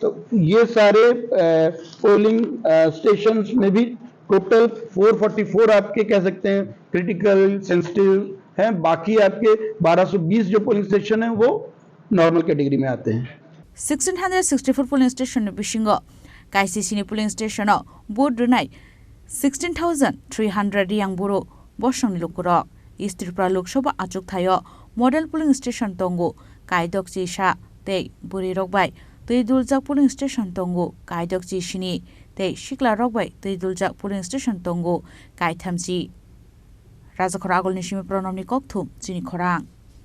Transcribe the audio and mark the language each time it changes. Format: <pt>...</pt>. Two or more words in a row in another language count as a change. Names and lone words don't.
<hi>तो ये सारे</hi> <en>polling stations</en> <hi>में भी टोटल 444 आपके कह सकते हैं</hi> <en>critical sensitive</en> <hi>हैं, बाकी आपके 1220 जो</hi> <en>polling station</en> <hi>हैं वो</hi> <en>normal category</en> <hi>में आते हैं।</hi> <trp>1664</trp> <en>polling station</en> <trp>बिशिंगो काईसीसी</trp> <en>polling station board</en> <trp>रुनाय 16,300 रियांग बुरो बसंग लुकुरक ईस्ट त्रिपुरा लोकसभा आचुक थायो</trp> <en>model polling station</en> <trp>तंगो कायदकची सा ते बुरी रकबाय तै दुलजाक</trp> <en>polling station</en> <trp>तंगो कायदकची सिनी ते सिकला रकबाय तै दुलजाक</trp> <en>polling station</en> <trp>तंगो कायथामची राजाखरा आगलनि सिमी प्रणमनि ककथुम जिनि खरां।</trp>